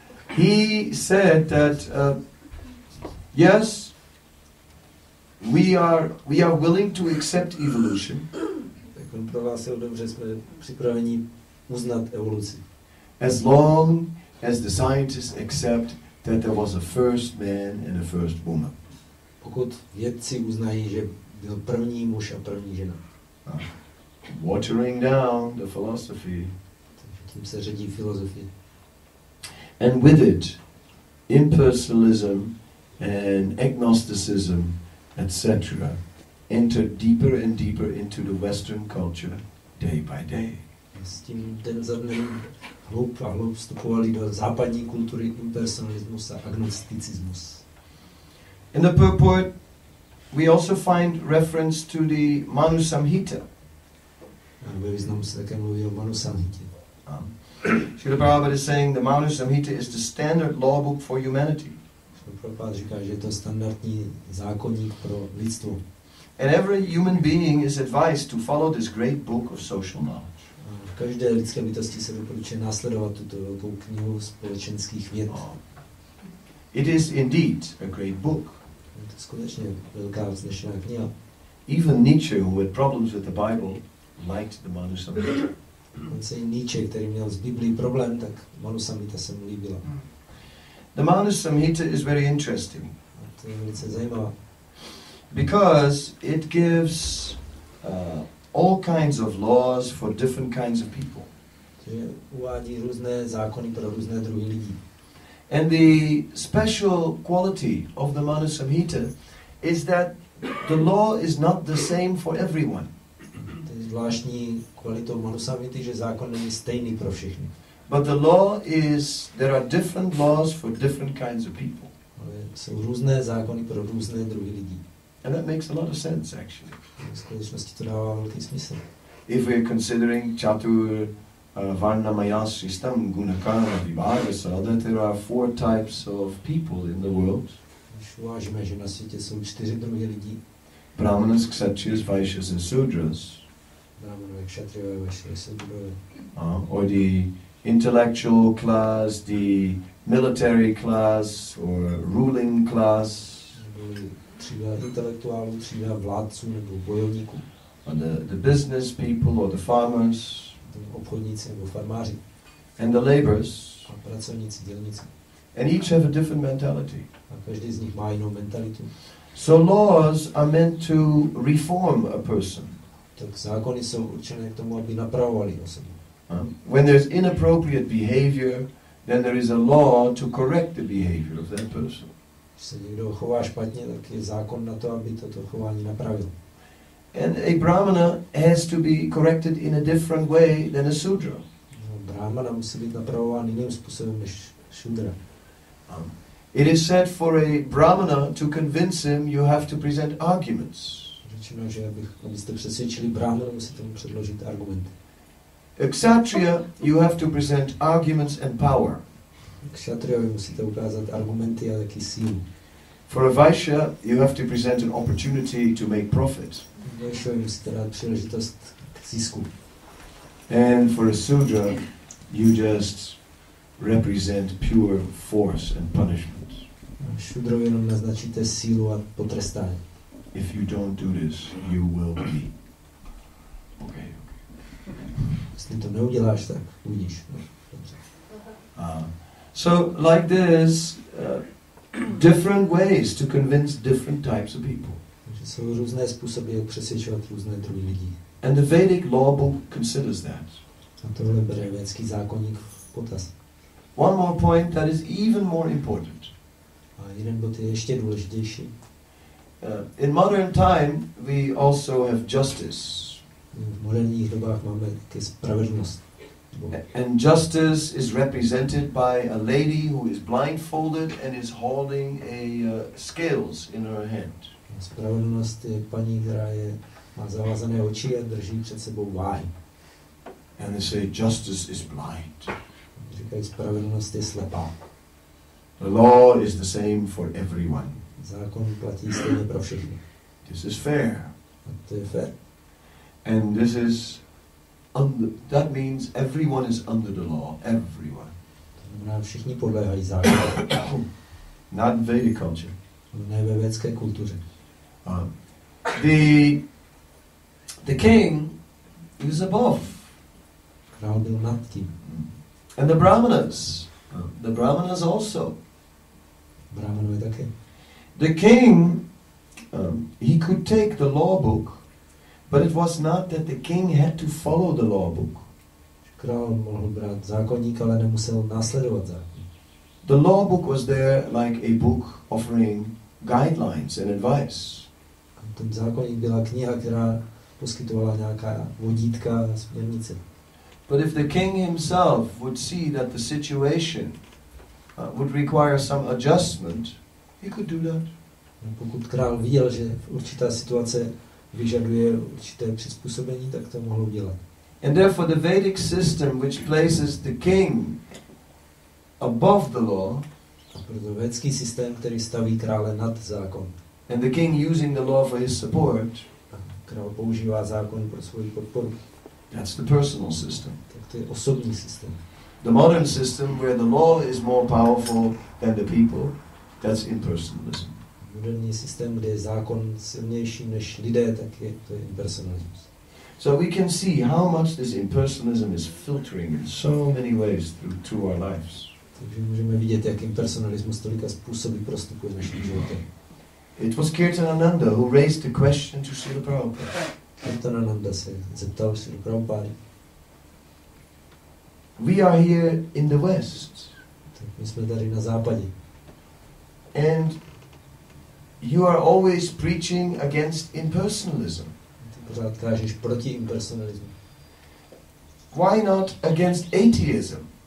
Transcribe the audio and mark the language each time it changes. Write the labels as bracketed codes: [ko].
[en] He said that yes, we are willing to accept evolution. [cs] Tak on prohlásil, dobře, jsme připraveni uznat evoluci. [en] As long as the scientists accept that there was a first man and a first woman. [cs] Pokud vědci uznají, že byl první muž a první žena. [en] Watering down the philosophy. [cs] Tím se ředí filozofie. [en] And with it, impersonalism and agnosticism, etc., enter deeper and deeper into the Western culture day by day. [cs] S tím den za dnem hloub a hloub vstupovali do západní kultury impersonalismus a agnosticismus. [en] In the purport, we also find reference to the Manu Samhita. [cs] Ve významu se také mluví o Manu Samhitě. [en] Srila Prabhupada is saying the Manu Samhita is the standard law book for humanity. [cs] Prabhupada říká, že je to standardní zákonník pro lidstvo. [en] And every human being is advised to follow this great book of social knowledge. [cs] V každé lidské bytosti se doporučuje následovat tuto velkou knihu společenských věd. [en] It is indeed a great book. [cs] Je to skutečně velká vznešená kniha. [en] Even Nietzsche, who had problems with the Bible, liked the Manu Samhita. [cs] Dokonce i Nietzsche, který měl s Biblií problém, tak Manu Samhita se mu líbila. [en] The Manu Samhita is very interesting. [cs] A to je velice zajímavá. [en] Because it gives all kinds of laws for different kinds of people. [cs] Že uvádí různé zákony pro různé druhy lidí. [en] And the special quality of the Manu Samhita is that the law is not the same for everyone. [cs] To je zvláštní kvalitou Manu Samhity, že zákon není stejný pro všechny. [en] But the law is, there are different laws for different kinds of people. [cs] Ale jsou různé zákony pro různé druhy lidí. [en] And that makes a lot of sense, actually. [cs] V skutečnosti to dává velký smysl. [en] If we're considering [sa] Chatur Varna Maya Sristam Gunakarma Vibhagasa, [en] that there are 4 types of people in the world. [cs] Když uvážíme, že na světě jsou 4 druhy lidí. [en] Brahmanas, Kshatriyas, Vaishyas and Sudras. [cs] Brahmanové, Kshatriyové, Vaishyas, Sudrové. [en] Or the intellectual class, the military class, or ruling class. [cs] Třída intelektuálů, třída vládců nebo bojovníků. [en] Or the business people or the farmers. [cs] Obchodníci nebo farmáři. [en] And the laborers. [cs] A pracovníci, dělníci. [en] And each have a different mentality. [cs] A každý z nich má jinou mentalitu. [en] So laws are meant to reform a person. [cs] Tak zákony jsou určené k tomu, aby napravovali osobu. [en] When there's inappropriate behavior, then there is a law to correct the behavior of that person. [cs] Když se někdo chová špatně, tak je zákon na to, aby toto chování napravil. [en] And a brahmana has to be corrected in a different way than a sudra. [cs] Brahmana musí být napravován jiným způsobem než šudra. [en] It is said for a brahmana to convince him, you have to present arguments. [cs] Řečeno, že abyste přesvědčili brahmana, musíte mu předložit argumenty. [en] A kshatriya, you have to present arguments and power. [cs] Kshatriyovi musíte ukázat argumenty a taky sílu. [en] For a vaishya, you have to present an opportunity to make profit. [cs] Vaishyovi musíte dát příležitost k zisku. [en] And for a sudra, you just represent pure force and punishment. [cs] Šudrovi jenom naznačíte sílu a potrestání. [en] If you don't do this, you will be. Okay. [cs] Jestli to neuděláš, tak uvidíš. [en] So like this, different ways to convince different types of people. [cs] Takže jsou různé způsoby, jak přesvědčovat různé druhy lidí. [en] And the Vedic law book considers that. [cs] A tohle bere védský zákonník v potaz. [en] One more point that is even more important. [cs] A jeden bod je ještě důležitější. [en] in modern time, we also have justice. [cs] V moderních dobách máme taky spravedlnost. [en] And justice is represented by a lady who is blindfolded and is holding scales in her hand. [cs] Spravedlnost je paní, která má zavázané oči a drží před sebou váhy. [en] And they say justice is blind. [cs] Říkají, spravedlnost je slepá. [en] The law is the same for everyone. [cs] Zákon platí stejně pro všechny. [en] This is fair. [cs] A to je fair. [en] And this is that means everyone is under the law. Everyone. [cs] To znamená, všichni podléhají zákonu. [en] Not in Vedic culture. [cs] Ne ve védské kultuře. [en] The king is above. [cs] Král byl nad tím. [en] And the brahmanas. The brahmanas also. [cs] Brahmanové také. [en] The king, he could take the law book, but it was not that the king had to follow the law book. [cs] Král mohl brát zákonník, ale nemusel následovat zákon. [en] The law book was there like a book offering guidelines and advice. [cs] Ten zákonník byla kniha, která poskytovala nějaká vodítka a směrnice. [en] But if the king himself would see that the situation would require some adjustment, he could do that. [cs] Pokud král viděl, že určitá situace vyžaduje určité přizpůsobení, tak to mohl udělat. [en] And therefore the Vedic system, which places the king above the law, [cs] a proto védský systém, který staví krále nad zákon, [en] and the king using the law for his support, [cs] a král používá zákon pro svoji podporu, [en] that's the personal system. [cs] tak to je osobní systém. [en] The modern system, where the law is more powerful than the people, that's impersonalism. [cs] Moderní systém, kde je zákon silnější než lidé, tak to je impersonalismus. [en] So we can see how much this impersonalism is filtering in so many ways through our lives. [cs] Takže můžeme vidět, jak impersonalismus tolika způsoby prostupuje v našem životě. [en] It was Kirtanananda who raised the question to Srila Prabhupada. [cs] Kirtanananda se zeptal Srila Prabhupada. [en] We are here in the West. [cs] Tak my jsme tady na západě. [en] And you are always preaching against impersonalism. [cs] Ty pořád kážeš proti impersonalismu. [en] Why not against atheism?